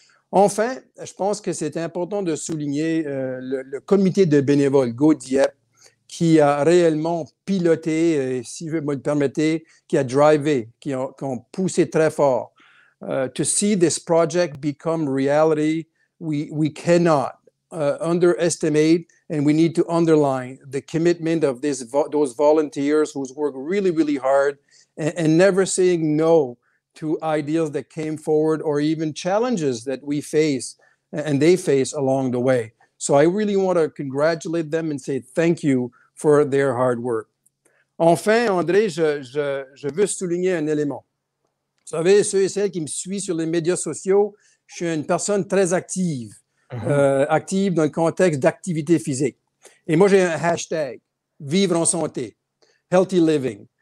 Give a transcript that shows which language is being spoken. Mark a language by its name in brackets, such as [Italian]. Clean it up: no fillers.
[French] Enfin, je pense que c'est important de souligner le comité de bénévoles Go Dieppe qui a réellement piloté, si vous me le permettez, qui a drivé, qui ont poussé très fort. [English] To see this project become reality, we cannot underestimate and we need to underline the commitment of those volunteers who's worked really, really hard and never saying no to ideas that came forward or even challenges that we face and they face along the way. So I really want to congratulate them and say thank you for their hard work. [French] Enfin, André, je veux souligner un élément. Vous savez, ceux et celles qui me suivent sur les médias sociaux, je suis une personne très active, active dans le contexte d'activité physique. Et moi, j'ai un hashtag, vivre en santé, [English] healthy living.